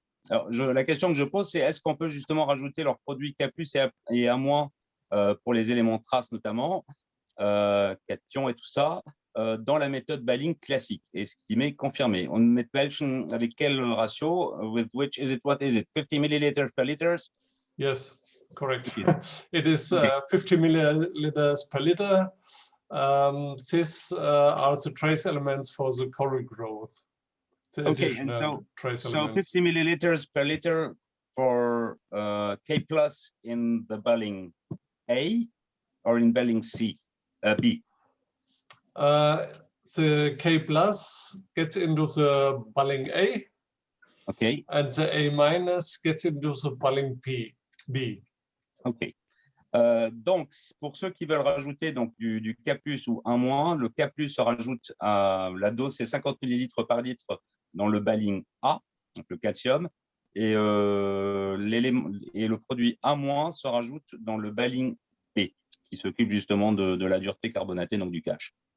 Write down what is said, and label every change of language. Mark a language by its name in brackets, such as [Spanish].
[French] Alors, la question que je pose, c'est est-ce qu'on peut justement rajouter leurs produits K+ et A- pour les éléments traces notamment, cations et tout ça, dans la méthode Balling classique, et ce qui m'est confirmé. On met [German] welchen [French] avec quel ratio? [English] With which is it? What is it? 50 milliliters per liter? Yes, correct. It is 50 milliliters per liter. These are the trace elements for the coral growth. Okay, and so 50 milliliters per liter for K+ in the Balling A or in Balling B? The K+ gets into the Balling A. Okay. And the A- gets into the Balling B. OK. [French] Donc, pour ceux qui veulent rajouter donc, du K+ ou 1-, le K+ se rajoute à la dose, c'est 50 millilitres par litre dans le Balling A, donc le calcium, et le produit A- se rajoute dans le Balling B, qui s'occupe justement de la dureté carbonatée, donc du KH.